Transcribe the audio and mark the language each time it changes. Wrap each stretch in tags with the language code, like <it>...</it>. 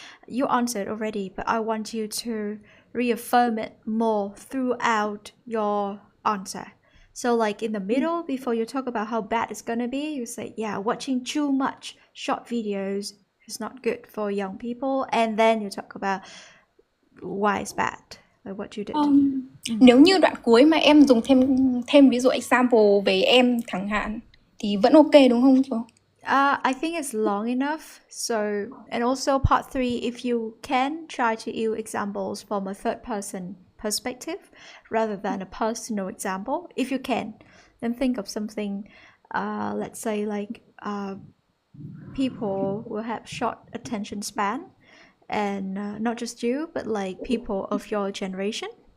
<en>You answered already, but I want you to reaffirm it more throughout your answer. So like in the middle, before you talk about how bad it's gonna be, you say, yeah, watching too much short videos is not good for young people. And then you talk about why it's bad, like what you did.</en> <vi>Nếu như đoạn cuối mà em dùng thêm ví dụ example về em chẳng hạn thì vẫn ok đúng không chú?</vi> <en>I think it's long enough. So, and also part 3, if you can, try to use examples from a third person perspective rather than a personal example. If you can, then think of something, let's say like people will have short attention span, and not just you, but like people of your generation.</en>